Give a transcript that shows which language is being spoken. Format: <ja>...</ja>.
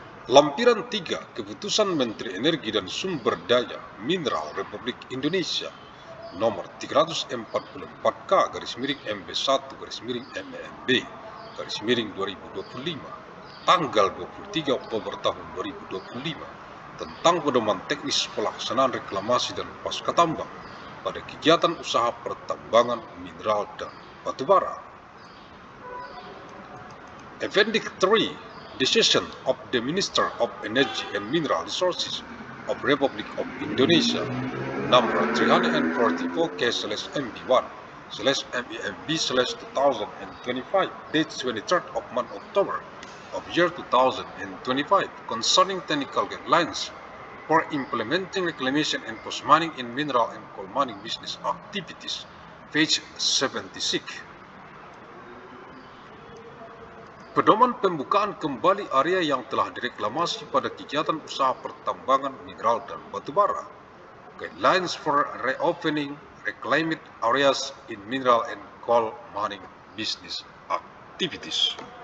<id>Lampiran 3 Keputusan Menteri Energi dan Sumber Daya Mineral Republik Indonesia nomor 344/MB1/MEMB/2025 tanggal 23 Oktober tahun 2025 tentang pedoman teknis pelaksanaan reklamasi dan pasca tambang pada kegiatan usaha pertambangan mineral dan batubara.</id> <en>Appendix 3 Decision of the Minister of Energy and Mineral Resources of Republic of Indonesia number 344/MP1/MEMB/2025 date 23rd of month October of year 2025 concerning technical guidelines for implementing reclamation and post-mining in mineral and coal mining business activities, page 76.</en> <id>Pedoman pembukaan kembali area yang telah direklamasi pada kegiatan usaha pertambangan mineral dan batubara.</id> <en>Guidelines for reopening reclaimed areas in mineral and coal mining business activities.</en>